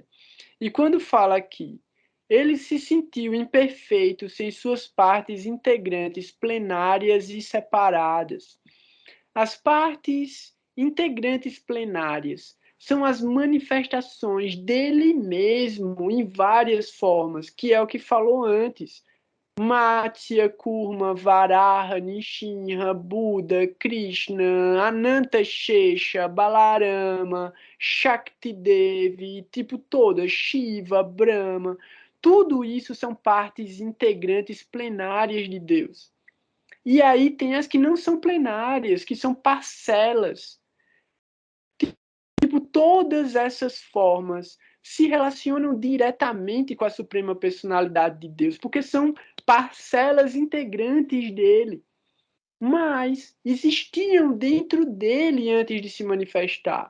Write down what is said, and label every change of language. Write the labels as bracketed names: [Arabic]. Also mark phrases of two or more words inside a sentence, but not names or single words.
[Portuguese] E quando fala aqui, ele se sentiu imperfeito sem suas partes integrantes plenárias e separadas. As partes integrantes plenárias são as manifestações dele mesmo em várias formas, que é o que falou antes. Matsya, Kurma, Varaha, Nishinra, Buda, Krishna, Ananta Shesha, Balarama, Shaktidevi, tipo todas, Shiva, Brahma, tudo isso são partes integrantes plenárias de Deus. E aí tem as que não são plenárias, que são parcelas. Tipo, todas essas formas se relacionam diretamente com a Suprema Personalidade de Deus, porque são parcelas integrantes dele, mas existiam dentro dele antes de se manifestar.